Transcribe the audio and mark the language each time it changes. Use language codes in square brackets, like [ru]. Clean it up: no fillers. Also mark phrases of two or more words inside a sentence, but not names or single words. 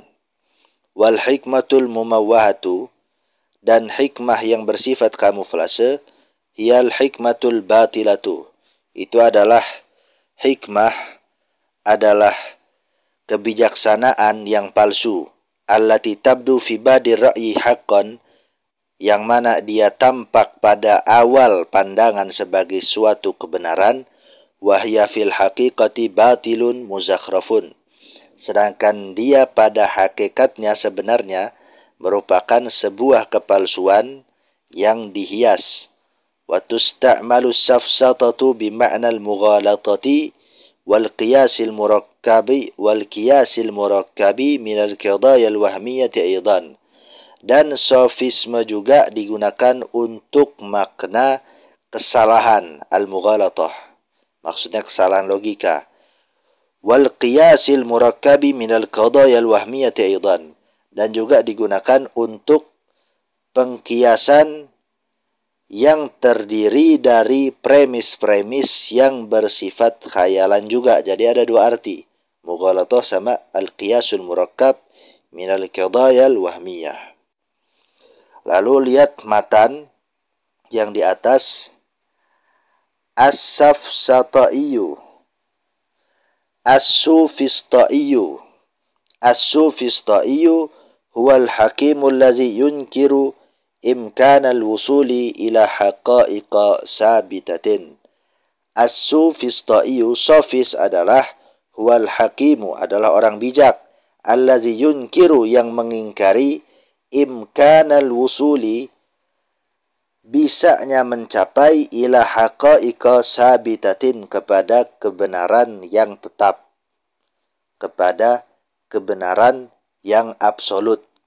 [ar] والحكمة المموهة, [id] dan hikmah yang bersifat kamuflase, [ar] هي الحكمة الباطلة, [id] itu adalah hikmah, adalah kebijaksanaan yang palsu. [ar] التي تبدو في بادئ الرأي حقا, [id] yang mana dia tampak pada awal pandangan sebagai suatu kebenaran. [ar] وهي في الحقيقة باطل مزخرف, [id] sedangkan dia pada hakikatnya sebenarnya merupakan sebuah kepalsuan yang dihias. [ar] وتستعمل السفسطة بمعنى المغالطة والقياس المركب من القضايا الوهمية أيضا. [id] Dan sofisme juga digunakan untuk makna kesalahan al-mughalatah, maksudnya kesalahan logika. [ar] والقياس المركب من القضايا الوهمية أيضا, [id] dan juga digunakan untuk pengkiasan yang terdiri dari premis-premis yang bersifat khayalan juga. Jadi ada dua arti, [ar] mughalatah sama القياس المركب من القضايا الوهمية. [id] Lalu lihat matan yang di atas. [ar] السفسطائي، السوفسطائي. السوفسطائي هو الحكيم الذي ينكر إمكان الوصول إلى حقائق ثابتة. [id] As-sufistaiyu, sofis adalah [ar] هو الحكيم, [id] adalah orang bijak, [ar] الذي ينكر, [id] yang mengingkari, [ar] إمكان الوصول, [id] bisanya mencapai, [ar] إلى حقائق ثابتة, [id] kepada kebenaran yang tetap, kepada kebenaran yang absolut.